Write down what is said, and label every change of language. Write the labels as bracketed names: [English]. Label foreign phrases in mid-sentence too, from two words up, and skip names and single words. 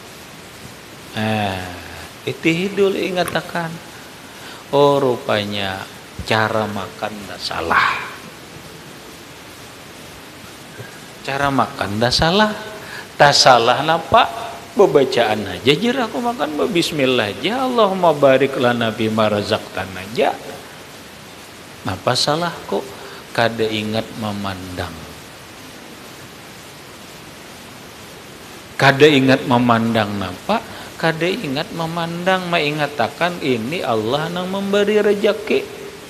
[Banjar] Itu hidul ingatakan. Oh rupanya cara makan dah salah. Cara makan dah salah. Tak salah napa? Bebacaan aja jer aku makan bismillah aja. [Arabic] اللهم بارك لنا بما رزقتنا [Banjar] aja. Napa salahku? Kada ingat memandang. Kada ingat memandang napa? Kada ingat memandang, mengatakan ini Allah nang memberi rezeki.